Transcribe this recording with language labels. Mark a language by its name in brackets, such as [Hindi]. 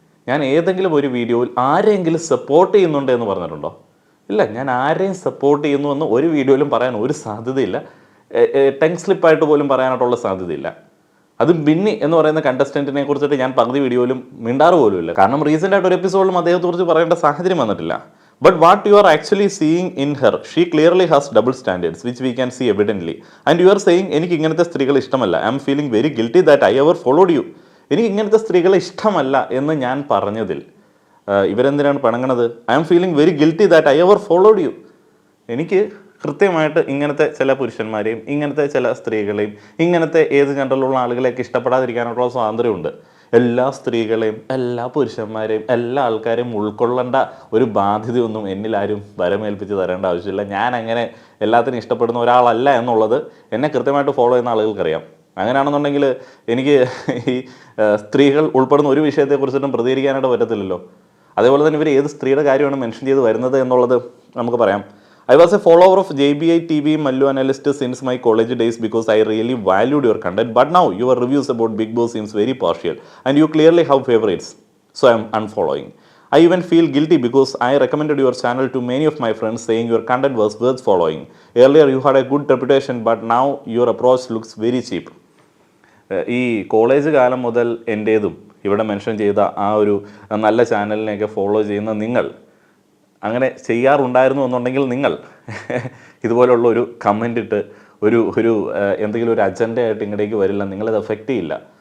[Malayalam] ഞാൻ ഏതെങ്കിലും ഒരു വീഡിയോയിൽ ആരെങ്കിലും സപ്പോർട്ട് ചെയ്യുന്നുണ്ട് എന്ന് പറഞ്ഞിട്ടുണ്ടോ? ഇല്ല, ഞാൻ ആരെയും സപ്പോർട്ട് ചെയ്യുന്നു എന്ന് ഒരു വീഡിയോയിലും പറയാൻ ഒരു സാധ്യതയില്ല. ടങ് സ്ലിപ്പായിട്ട് പോലും പറയാനായിട്ടുള്ള സാധ്യതയില്ല. അത് ബിന്നി എന്ന് പറയുന്ന കണ്ടസ്റ്റൻറ്റിനെ കുറിച്ചിട്ട് ഞാൻ പകുതി വീഡിയോയിലും മിണ്ടാറ് പോലും ഇല്ല. കാരണം റീസെൻ്റ് ആയിട്ട് ഒരു എപ്പിസോഡിലും അദ്ദേഹത്തെക്കുറിച്ച് പറയേണ്ട സാഹചര്യം വന്നിട്ടില്ല. [English] But what you are actually seeing in her, she clearly has double standards, which we can see evidently. And you are saying, [Malayalam] എനിക്ക് ഇങ്ങനത്തെ സ്ത്രീകൾ ഇഷ്ടമല്ല. [English] I am feeling very guilty that I ever followed you. [Malayalam] എനിക്ക് ഇങ്ങനത്തെ സ്ത്രീകളെ ഇഷ്ടമല്ല എന്ന് ഞാൻ പറഞ്ഞതിൽ ഇവരെന്തിനാണ് പണങ്ങണത്? [English] I am feeling very guilty that I ever followed you. [Malayalam] എനിക്ക് കൃത്യമായിട്ട് ഇങ്ങനത്തെ ചില പുരുഷന്മാരെയും ഇങ്ങനത്തെ ചില സ്ത്രീകളെയും ഇങ്ങനത്തെ ഏത് ജെൻഡറിലുള്ള ആളുകളെയൊക്കെ ഇഷ്ടപ്പെടാതിരിക്കാനുള്ള സ്വാതന്ത്ര്യമുണ്ട്. എല്ലാ സ്ത്രീകളെയും എല്ലാ പുരുഷന്മാരെയും എല്ലാ ആൾക്കാരെയും ഉൾക്കൊള്ളേണ്ട ഒരു ബാധ്യതയൊന്നും എന്നിലാരും വരമേൽപ്പിച്ച് തരേണ്ട ആവശ്യമില്ല. ഞാൻ അങ്ങനെ എല്ലാത്തിനും ഇഷ്ടപ്പെടുന്ന ഒരാളല്ല എന്നുള്ളത് എന്നെ കൃത്യമായിട്ട് ഫോളോ ചെയ്യുന്ന ആളുകൾക്കറിയാം. അങ്ങനെയാണെന്നുണ്ടെങ്കിൽ എനിക്ക് ഈ സ്ത്രീകൾ ഉൾപ്പെടുന്ന ഒരു വിഷയത്തെക്കുറിച്ചിട്ടും പ്രതികരിക്കാനായിട്ട് പറ്റത്തില്ലല്ലോ. അതേപോലെ തന്നെ ഇവർ ഏത് സ്ത്രീയുടെ കാര്യമാണ് മെൻഷൻ ചെയ്ത് വരുന്നത് എന്നുള്ളത് നമുക്ക് പറയാം. [English] I was a follower of JBI TV Mallu analyst since my college days because I really valued your content. But now your reviews about Big Boss seems very partial and you clearly have favorites. So I am unfollowing. I even feel guilty because I recommended your channel to many of my friends saying your content was worth following. Earlier you had a good reputation but now your approach looks very cheap. [Malayalam] ഈ college കാലം മുതൽ എൻ്റേതും ഇവിടെ mention ചെയ്ത ആ ഒരു നല്ല ചാനലിനെയൊക്കെ follow ചെയ്യുന്ന നിങ്ങൾ അങ്ങനെ ചെയ്യാറുണ്ടായിരുന്നു എന്നുണ്ടെങ്കിൽ നിങ്ങൾ ഇതുപോലുള്ള ഒരു കമൻ്റ് ഇട്ട് ഒരു എന്തെങ്കിലും ഒരു അജണ്ടയായിട്ട് ഇങ്ങോട്ടേക്ക് വരില്ല. നിങ്ങളത് എഫക്റ്റ് ചെയ്യില്ല.